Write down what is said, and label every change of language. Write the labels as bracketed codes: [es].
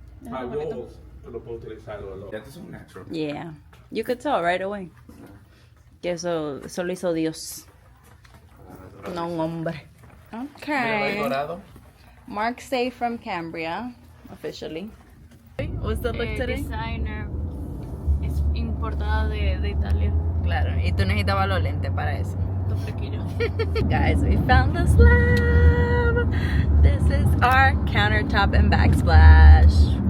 [es] Para walls, tú lo puedes utilizar. [en] That is un natural. Yeah, you could tell right away. [es] Que eso lo hizo Dios, no un hombre. [en] Okay. Mark Say from Cambria, officially. What's the look today? [es] Designer. Es importada de Italia. Claro, y tú necesitabas los lentes para eso. Los flequillos. [en] Guys, we found the slab. This is our countertop and backsplash.